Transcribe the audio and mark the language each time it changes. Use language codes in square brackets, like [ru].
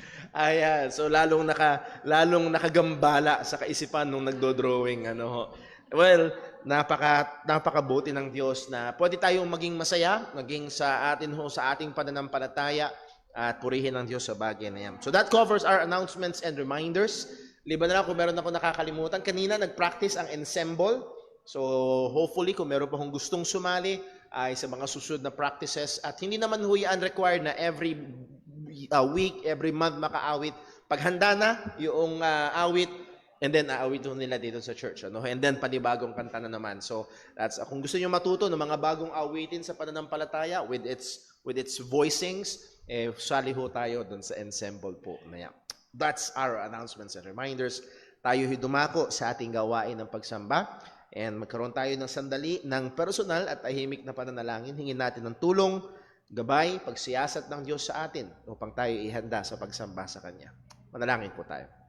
[tl] Ayan, so lalong nakagambala sa kaisipan nung nagdo-drawing. Well, napakabuti ng Diyos na pwede tayong maging masaya, maging sa ating pananampalataya at purihin ng Diyos sa bagay na yan. [en] So that covers our announcements and reminders. [tl] Liban na lang kung meron ako nakakalimutan. Kanina nag-practice ang ensemble. So hopefully kung meron pa akong gustong sumali ay sa mga susunod na practices. At hindi naman ho yan required na [en] every week, every month [tl] makaawit. Pag handa na yung awit, And then aawitin nila dito sa church, ano? And then panibagong kanta na naman. So that's kung gusto niyo matuto ng mga bagong awitin sa pananampalataya [en] with its voicings, [tl] sali ho tayo doon sa ensemble po na yan. [en] That's our announcements and reminders. [tl] Tayo dumako sa ating gawain ng pagsamba and magkaroon tayo ng sandali ng personal at tahimik na pananalangin. Hingin natin ng tulong, gabay, pagsiyasat ng Diyos sa atin upang tayo ihanda sa pagsamba sa Kanya. Manalangin po tayo.